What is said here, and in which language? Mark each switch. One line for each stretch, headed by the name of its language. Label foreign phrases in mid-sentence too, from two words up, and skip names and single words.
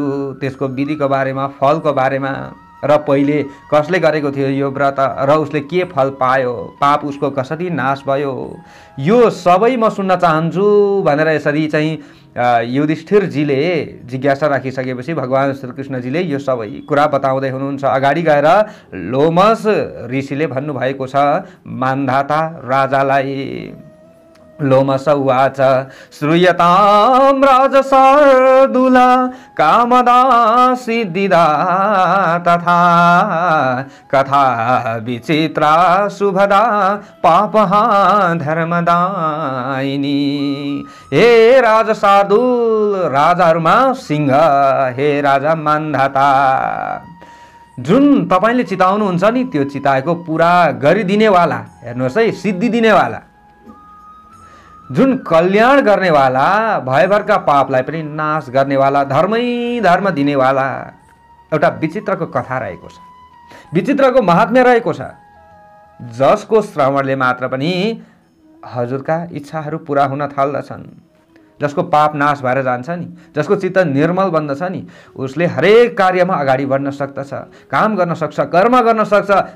Nepali: त्यसको विधिको बारेमा, फलको बारेमा, र पहिले कसले गरेको थियो यो व्रत र उसले के फल पायो, पाप उसको कसरी नाश भयो, यो सबै म सुन्न चाहन्छु भनेर यसरी चाहिँ युधिष्ठिरजीले जिज्ञासा राखिसकेपछि भगवान श्रीकृष्णजीले यो सबै कुरा बताउँदै हुनुहुन्छ। अगाडि गएर लोमस ऋषिले भन्नुभएको छ मान्धाता राजालाई,
Sanskrit: लोमस उवाच श्रूयतां राजशार्दूला कामदा सिद्धिदा तथा कथा विचित्रा शुभदा पापहा धर्मदायिनी।
Nepali: हे राजा शार्दूल, राजाहरूमा सिंह, हे राजा मान्धाता, जुन तपाईले चिताउनुहुन्छ नि त्यो चिताएको पुरा गरिदिनेवाला, हेर्नुहोस् है, सिद्धि दिनेवाला, जुन कल्याण गर्नेवाला, भयभरका पापलाई पनि नाश गर्नेवाला, धर्मै धर्म दिनेवाला एउटा विचित्रको कथा रहेको छ, विचित्रको महात्म्य रहेको छ, जसको श्रवणले मात्र पनि हजुरका इच्छाहरू पुरा हुन थाल्दछन्, जसको पाप नाश भएर जान्छ नि, जसको चित्त निर्मल बन्दछ नि, उसले हरेक कार्यमा अगाडि बढ्न सक्दछ, काम गर्न सक्छ, कर्म गर्न सक्छ।